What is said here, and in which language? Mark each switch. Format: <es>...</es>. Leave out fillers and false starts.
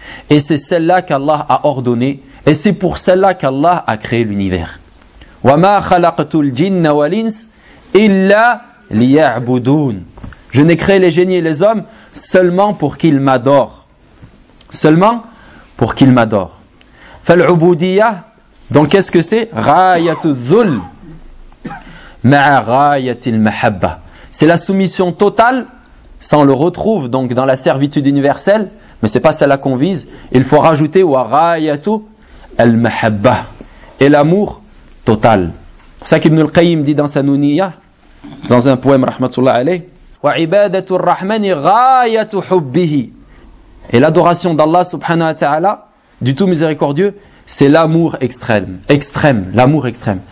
<fr>Et c'est celle-là qu'Allah a ordonné, et c'est pour celle-là qu'Allah a créé l'univers.</fr> <ar>وَمَا خَلَقْتُ الْجِنَّ وَالْإِنْسِ إِلَّا لِيَعْبُدُونَ</ar> <fr>Je n'ai créé les génies et les hommes seulement pour qu'ils m'adorent. Seulement pour qu'ils m'adorent.</fr> <ar>فَالْعُبُودِيَّةِ</ar> <fr>Donc qu'est-ce que c'est ?</fr> <ar>غَايَةُ الذُّلْ مَعَ غَايَةِ الْمَحَبَّةِ</ar> <fr>C'est la soumission totale. Ça, on le retrouve donc dans la servitude universelle, mais ce n'est pas celle-là qu'on vise. Il faut rajouter «</fr> <ar>wa ghayatu al-mahabba</ar> <fr>» et l'amour total. C'est pour ça qu'Ibn al-Qayyim dit dans sa Nouniya, dans un poème, rahmatullah alayh, «</fr> <ar>wa ibadatu ar-Rahmani ghayatu hubbihi</ar> <fr>» et l'adoration d'Allah subhanahu wa ta'ala, du tout miséricordieux, c'est l'amour extrême, l'amour extrême.</fr>